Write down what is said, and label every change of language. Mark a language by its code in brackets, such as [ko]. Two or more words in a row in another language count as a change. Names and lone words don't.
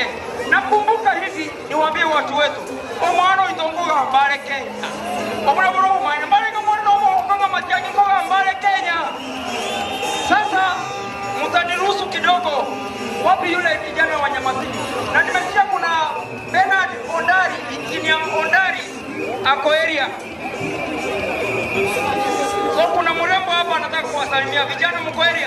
[sw] Nakumbuka hivi niwaambie watu wetu, [guz] omwana itongoga mbale Kenya. Obura umanya mbale kama Matiang'i kwa mbale Kenya. [sw] Sasa mtaniruhusu kidogo, wapi yule kijana wa Nyamasini? Na nimesikia kuna Bernard Ondari, Engineer Ondari ako area. So kuna mrembo hapa anataka kuwasalimia vijana mko area.